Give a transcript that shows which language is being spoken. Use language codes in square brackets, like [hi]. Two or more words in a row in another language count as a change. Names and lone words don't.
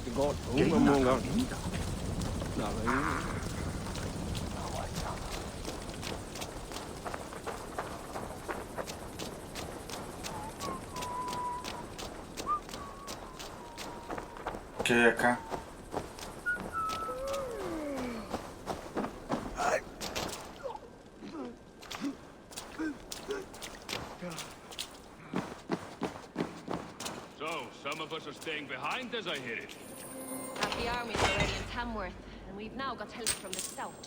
[es] Gejna linda. ¿Qué hay acá? [en] Some of us are staying behind, as I hear it. Half the army's already in Tamworth, and we've now got help from the south.